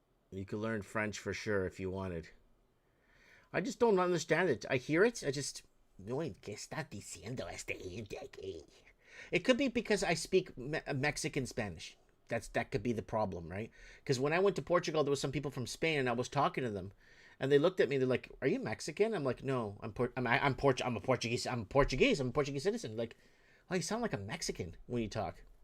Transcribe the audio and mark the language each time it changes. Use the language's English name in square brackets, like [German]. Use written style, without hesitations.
[English] You could learn French for sure if you wanted. I just don't understand it. I hear it. I just... [Spanish] ¿Qué está diciendo este gente aquí? [English] It could be because I speak Mexican Spanish. That could be the problem, right? Because when I went to Portugal, there was some people from Spain, and I was talking to them, and they looked at me. They're like, "Are you Mexican?" I'm like, "No, I'm a Portuguese. I'm a Portuguese citizen." Like, oh, you sound like a Mexican when you talk.